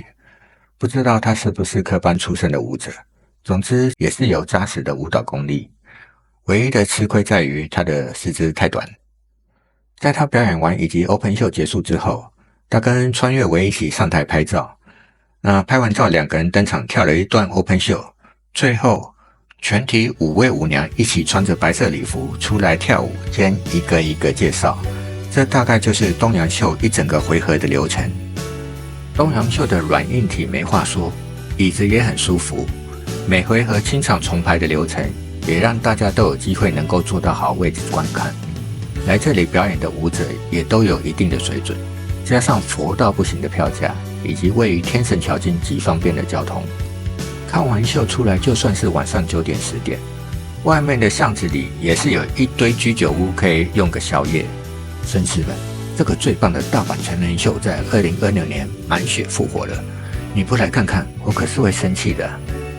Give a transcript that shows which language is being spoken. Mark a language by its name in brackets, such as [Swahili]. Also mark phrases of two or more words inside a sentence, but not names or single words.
[Chinese] 不知道他是不是科班出身的舞者，總之也是有扎實的舞蹈功力。唯一的吃虧在於他的四肢太短。在他表演完以及 open 秀結束之後，他跟川越唯一起上台拍照。那拍完照，2個人登場跳了一段 open 秀，最後全體5位舞娘一起穿着白色禮服出來跳舞，兼一個一個介紹。這大概就是東陽秀一整個回合的流程。東陽秀的軟硬體沒話說，椅子也很舒服，每回合清場重排的流程也讓大家都有機會能夠坐到好位置觀看。來這裡表演的舞者也都有一定的水準，加上佛到不行的票價，以及位於天神橋近極方便的交通，看完秀出來就算是晚上9點10點，外面的巷子裡也是有一堆居酒屋可以用個宵夜。紳士們， 這個最棒的大阪成人秀在2026年滿血復活了，你不來看看，我可是會生氣的。